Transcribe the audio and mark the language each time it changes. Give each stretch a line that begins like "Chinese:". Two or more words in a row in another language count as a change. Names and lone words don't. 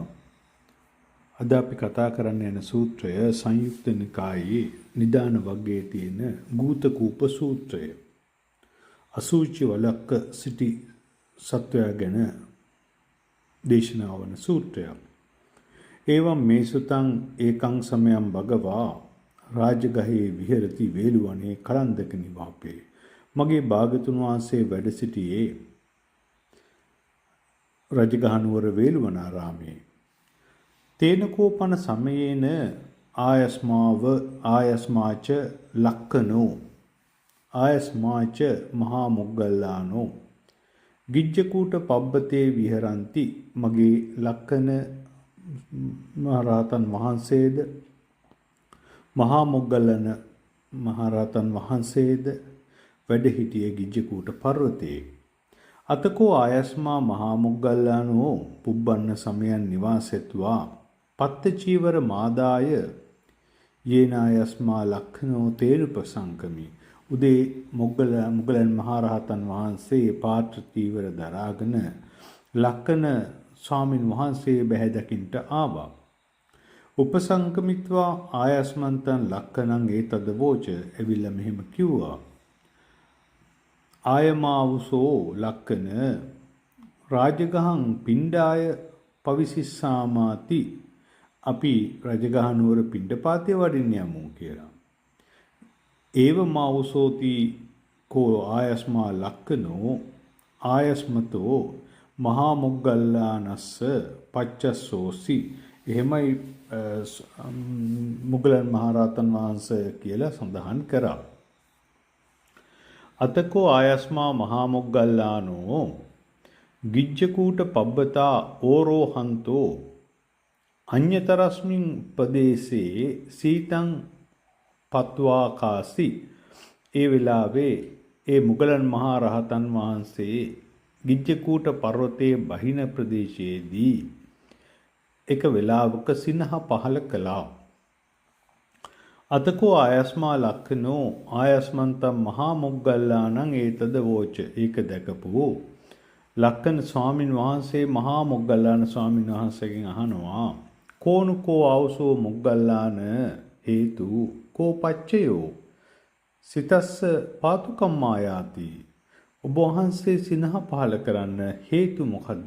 Sinhala: අද අපි කතා කරන්න යන සූත්‍රය සංයුක්ත නිකායේ නිදාන වග්ගයේ තියෙන ගූතකූප සූත්‍රය. අසුචි වලක්ක සිටි සත්වයා ගැන දේශනා වන සූත්‍රයක්.
Pali: එවම් මේ සුතං ඒකං සමයං භගවා රාජගහේ විහෙරති වේලුවනේ කලන්දක නිවාපේ.
Sinhala: මගේ භාගතුන් වහන්සේ වැඩ සිටියේ රජගහනුවර වේළුවනාරාමේ.
Pali: තේනකෝපන සමයේන ආයස්මාච ලක්කනෝ ආයස්මාච මහා මොග්ගල්ලානෝ ගිජ්ජකූට පබ්බතේ විහරಂತಿ.
Sinhala: මගේ ලක්කන මහරහතන් වහන්සේද මහා මොග්ගල්ලාන මහරහතන් වහන්සේද වැඩ හිටියේ ගිජ්ජකූට පර්වතයේ.
Pali: අතකෝ ආයස්මා මහා මොග්ගල්ලානෝ පුබ්බන්න සමයන් නිවාසෙත්වා පත්තචීවර මාදාය යේනායස්මා ලක්ඛනෝ තේරුපසංකමි.
Sinhala: උදේ මොග්ගලන් මහරහතන් වහන්සේ පාත්‍ර චීවර දරාගෙන ලක්කන ස්වාමින් වහන්සේ බැහැ දකින්ට ආවා.
Pali: උපසංකමිත්වා ආයස්මන්තං ලක්කනං ඒතද වෝච.
Sinhala: එවිල්ලා මෙහෙම කිව්වා.
Pali: ආයමාවුසෝ ලක්කන රාජගහං පිණ්ඩාය පවිසිස්සාමාති.
Sinhala: අපි රජගහනුවර පිණ්ඩපාතය වඩින්න යමු කියලා.
Pali: ඒව මාවුසෝති කෝ ආයස්මා ලක්කනෝ ආයස්මතෝ මහා මොග්ගල්ලානස්ස පච්චස්සෝසි.
Sinhala: එහෙමයි මුගලන් මහරහතන් වහන්සේ කියලා සඳහන් කරා.
Pali: අතකෝ ආයස්මා මහා මොග්ගල්ලානෝ ගිජ්ජකූට පබ්බතා ඕරෝහන්තෝ අඤ්‍යතරස්මින් ප්‍රදේශේ සීතං පත්වාකාසි.
Sinhala: ඒ වෙලාවේ ඒ මුගලන් මහා රහතන් වහන්සේ ගිජ්ජකූට පර්වතයේ බහින ප්‍රදේශයේදී එක වෙලාවක සිනහ පහල කළා.
Pali: අතකෝ ආයස්මා ලක්ඛනෝ ආයස්මන්තම් මහා මොග්ගල්ලානං ඒතද වෝච.
Sinhala: ඒක දැකපු ලක්කන ස්වාමින් වහන්සේ මහා මොග්ගල්ලාන ස්වාමින් වහන්සේගෙන් අහනවා
Pali: කෝනුකෝ ආවසෝ මොග්ගල්ලාන හේතු කෝ පච්චයෝ සිතස්ස පාතුකම්මායාති.
Sinhala: ඔබ වහන්සේ සිනහ පහල කරන්න හේතු මොකද්ද?